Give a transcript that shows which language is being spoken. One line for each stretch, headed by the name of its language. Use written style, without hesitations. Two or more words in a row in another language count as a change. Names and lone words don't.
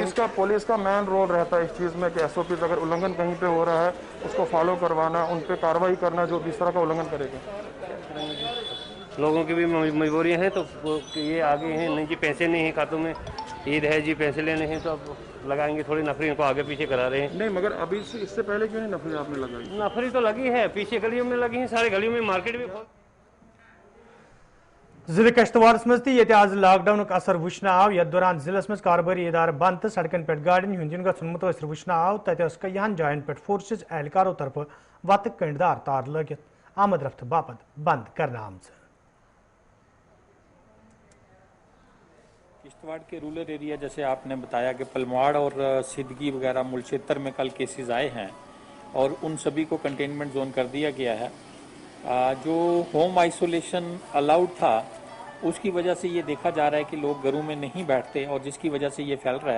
Urdu: پولیس کا
English: main role
Urdu: رہتا ہے اس چیز میں کہ SOPs اگر النگھن کہیں پہ ہو رہا ہے اس کو فالو کروانا، ان پہ کارروائی کرنا جو بھی اس طرح کا النگھن کرے گا. لوگوں کی بھی مجبوریاں ہیں، تو یہ آگے ہیں نہیں جی پیسے نہیں ہیں کھاتوں میں، عید ہے جی پیسے لینے ہیں، تو اب لگائیں گے. تھوڑی نفری ان کو آگے پیچھے کرا رہے ہیں. نہیں مگر ابھی اس سے پہلے کیوں نہیں نفری آپ نے لگائی؟ نفری تو لگی ہے، پیچھے گلیوں میں لگی ہیں، سارے گلیوں میں، مارکیٹ بھی.
Kashmiri: ضلع کشتوارس مز تہ آز لاک ڈاؤن اثر وچھنہ آو. یتھ دوران ضلع مز کاروباری ادارہ بند تو سڑکن پہ گاڑین ہند ین گھن متاثر وچھنہ آو. تت کئی جائن پہ فورسز اہلکاروں طرف وتہ کنڈدار تار لگت آمد رفت باپت بند کرنا آمت.
Urdu: کشتواڑ کے
English: rural area
Urdu: جیسے آپ نے بتایا کہ پلمواڑ اور سدگی وغیرہ ملچیتر میں کل کیسز آئے ہیں اور ان سبھی کو
English: containment zone
Urdu: کر دیا گیا ہے. جو
English: home isolation allowed
Urdu: تھا اس کی وجہ سے یہ دیکھا جا رہا ہے کہ لوگ گھروں میں نہیں بیٹھتے اور جس کی وجہ سے یہ پھیل رہا ہے.